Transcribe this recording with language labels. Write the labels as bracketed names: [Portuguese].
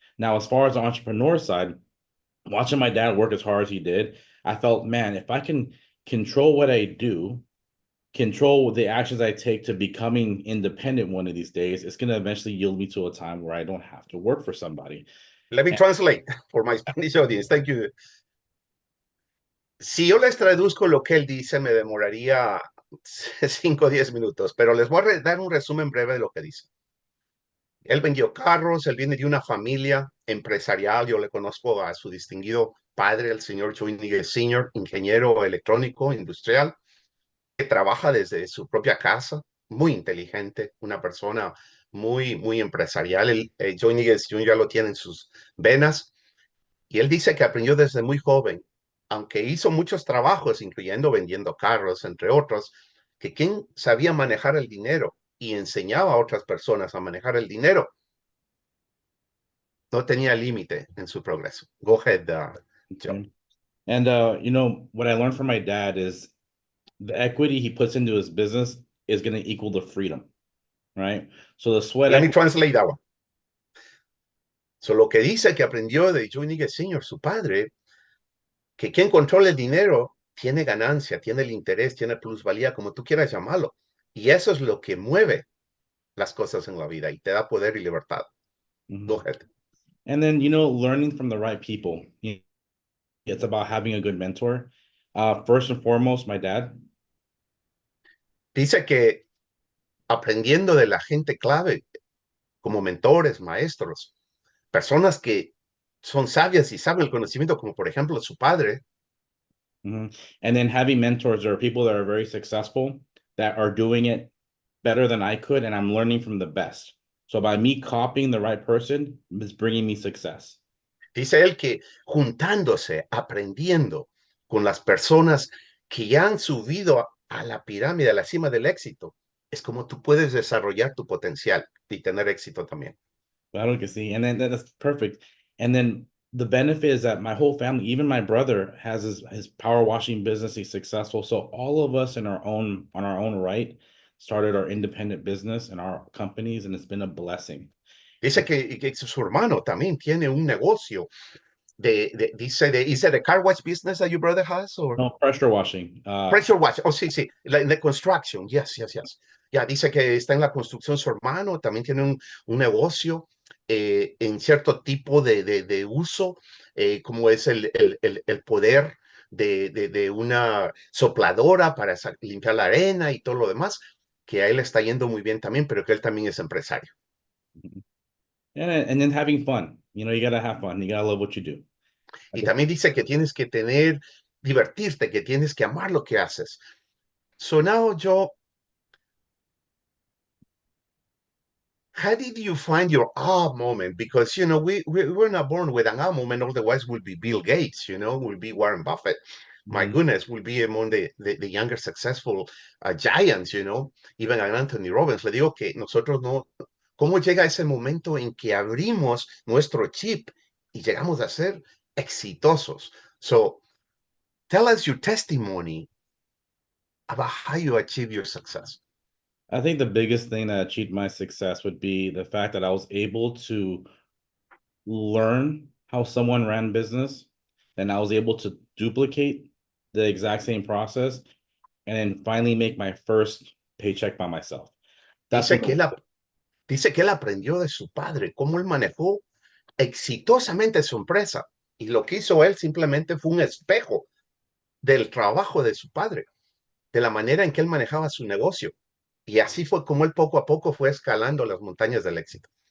[English] Now, as far as the entrepreneur side, watching my dad work as hard as he did, I felt, man, if I can control what I do, control the actions I take to becoming independent one of these days, it's going to eventually yield me to a time where I don't have to work for somebody. Let me translate for my Spanish audience. Thank you. [Spanish] Si yo les traduzco lo que él dice, me demoraría 5 o 10 minutos, pero les voy a dar un resumen breve de lo que dice. Él vendió carros, él viene de una familia empresarial, yo le conozco a su distinguido padre, el señor Joey Nigel Sr., ingeniero electrónico industrial, que trabaja desde su propia casa, muy inteligente, una persona muy empresarial. Joey Nigel Jr. ya lo tiene en sus venas, y él dice que aprendió desde muy joven, aunque hizo muchos trabajos, incluyendo vendiendo carros, entre otros, que quien sabía manejar el dinero y enseñaba a otras personas a manejar el dinero, no tenía límite en su progreso. [English] Go ahead, Joe. And what I learned from my dad is the equity he puts into his business is going to equal the freedom, right? So the sweat Let me equity. translate that one. [Spanish] So, lo que dice que aprendió de Joe Nigel Sr., su padre, que quien controla el dinero tiene ganancia, tiene el interés, tiene plusvalía, como tú quieras llamarlo. Y eso es lo que mueve las cosas en la vida y te da poder y libertad. [English] Go ahead. And then, learning from the right people. It's about having a good mentor. First and foremost, my dad. [Spanish] Dice que aprendiendo de la gente clave, como mentores, maestros, personas que son sabias y saben el conocimiento, como por ejemplo su padre. [English] And then having mentors, there are people that are very successful that are doing it better than I could, and I'm learning from the best. So by me copying the right person is bringing me success. [Spanish] Dice él que juntándose, aprendiendo con las personas que ya han subido a la pirámide, a la cima del éxito, es como tú puedes desarrollar tu potencial y tener éxito también. Claro que sí. [English] And then that's perfect. And then the benefit is that my whole family, even my brother, has his power washing business. He's successful. So all of us on our own right started our independent business and our companies, and it's been a blessing. [Spanish] Dice que su hermano también tiene un negocio [English] is it a car wash business that your brother has? Or? No, pressure washing. Pressure wash. Oh, [Spanish] sí, sí. [English] The construction. Yes, yes, yes. [Spanish] Ya dice que está en la construcción su hermano, también tiene un negocio en cierto tipo de uso, como es el poder de una sopladora para limpiar la arena y todo lo demás, que a él está yendo muy bien también, pero que él también es empresario. [English] And then having fun. You gotta have fun. You gotta love what you do. [Spanish] Y también dice que tienes que divertirte, que tienes que amar lo que haces. [English] So now, Joe, how did you find your ah moment? Because, we're not born with an ah moment, otherwise we'll be Bill Gates, we'll be Warren Buffett. My goodness, we'll be among the younger successful giants, even an Anthony Robbins. [Spanish] Le digo que nosotros no, ¿cómo llega ese momento en que abrimos nuestro chip y llegamos a ser exitosos? [English] So, tell us your testimony about how you achieve your success. I think the biggest thing that achieved my success would be the fact that I was able to learn how someone ran business, and I was able to duplicate the exact same process, and then finally make my first paycheck by myself. [Spanish] Dice que él aprendió de su padre, cómo él manejó exitosamente su empresa. Y lo que hizo él simplemente fue un espejo del trabajo de su padre, de la manera en que él manejaba su negocio. Y así fue como él poco a poco fue escalando las montañas del éxito.